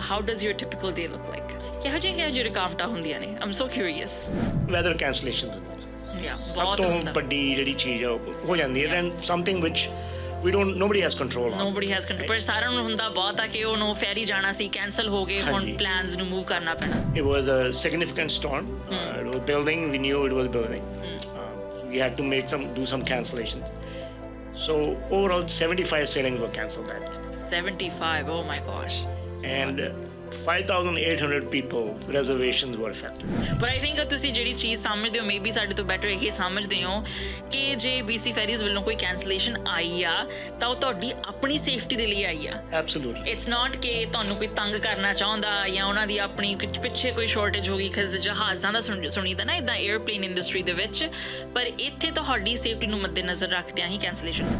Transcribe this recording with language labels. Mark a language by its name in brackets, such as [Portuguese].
[English] How does your typical day look like? [Punjabi] ਕਿਹੋ ਜਿਹੀ ਰੁਕਾਵਟਾਂ ਹੁੰਦੀਆਂ ਨੇ? [English] I'm so curious. Weather cancellation [Punjabi] ਸਭ ਤੋਂ ਵੱਡੀ ਜਿਹੜੀ ਚੀਜ਼ ਹੋ ਜਾਂਦੀ ਹੈ, [English] Then something ਵਿਚ nobody has control on. [Punjabi] ਪਰ ਸਾਰਿਆਂ ਨੂੰ ਹੁੰਦਾ ਬਹੁਤ ਆ ਕਿ ਉਹਨੂੰ ਫੈਰੀ ਜਾਣਾ ਸੀ, ਕੈਂਸਲ ਹੋ ਗਏ, ਹੁਣ ਪਲਾਨਸ ਨੂੰ ਮੂਵ ਕਰਨਾ ਪੈਣਾ। [English] It was a significant storm. It was building. We knew it was building. We had to do some cancellations. So overall, 75 sailings were cancelled that day. 75. Oh my gosh. And 5,800 people reservations were affected. But I think [Punjabi] ਤੁਸੀਂ ਜਿਹੜੀ ਚੀਜ਼ ਸਮਝਦੇ ਹੋ, maybe ਸਾਡੇ ਤੋਂ better ਇਹ ਸਮਝਦੇ ਹੋ ਕਿ ਜੇ BC ਫੈਰੀਜ਼ ਵੱਲੋਂ ਕੋਈ ਕੈਂਸਲੇਸ਼ਨ ਆਈ ਆ ਤਾਂ ਉਹ ਤੁਹਾਡੀ ਆਪਣੀ ਸੇਫਟੀ ਦੇ ਲਈ ਆਈ ਆ। [English] Absolutely. It's not [Punjabi] ਕਿ ਤੁਹਾਨੂੰ ਕੋਈ ਤੰਗ ਕਰਨਾ ਚਾਹੁੰਦਾ ਜਾਂ ਉਹਨਾਂ ਦੀ ਆਪਣੀ ਪਿੱਛੇ ਕੋਈ ਸ਼ਾਰਟੇਜ ਹੋ ਗਈ, ਖਿਜ਼ ਜਹਾਜ਼ਾਂ ਦਾ ਸੁਣੀਦਾ ਨਾ ਇੱਦਾਂ ਏਅਰਪਲੇਨ ਇੰਡਸਟਰੀ ਦੇ ਵਿੱਚ, ਪਰ ਇੱਥੇ ਤੁਹਾਡੀ ਸੇਫਟੀ ਨੂੰ ਮੱਦੇਨਜ਼ਰ ਰੱਖਦਿਆਂ ਹੀ ਕੈਂਸਲੇਸ਼ਨ।